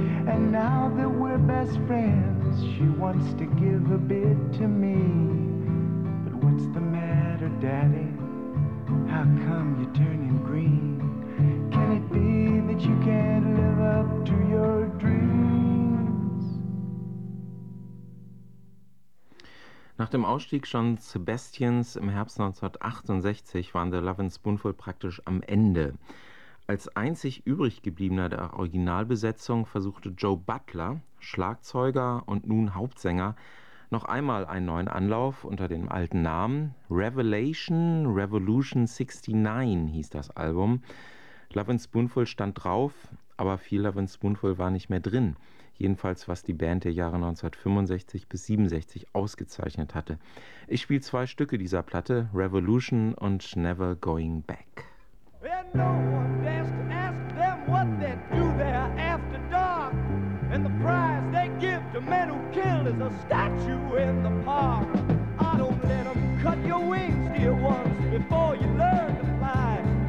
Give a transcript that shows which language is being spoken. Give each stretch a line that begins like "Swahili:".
English: And now that we're best friends, she wants to give a bit to me. But what's the matter, Daddy? How come you're turning green? Can it be that you can't live up to your dreams?
German: Nach dem Ausstieg von Sebastians im Herbst 1968 waren The Lovin' Spoonful praktisch am Ende. Als einzig übrig gebliebener der Originalbesetzung versuchte Joe Butler, Schlagzeuger und nun Hauptsänger, noch einmal einen neuen Anlauf unter dem alten Namen. Revolution 69 hieß das Album. Lovin' Spoonful stand drauf, aber viel Lovin' Spoonful war nicht mehr drin. Jedenfalls was die Band der Jahre 1965 bis 67 ausgezeichnet hatte. Ich spiele zwei Stücke dieser Platte, Revolution und Never Going Back.
English: And no one dares to ask them what they do there after dark. And the prize they give to men who kill is a statue in the park. I don't let them cut your wings, dear ones, before you learn to fly.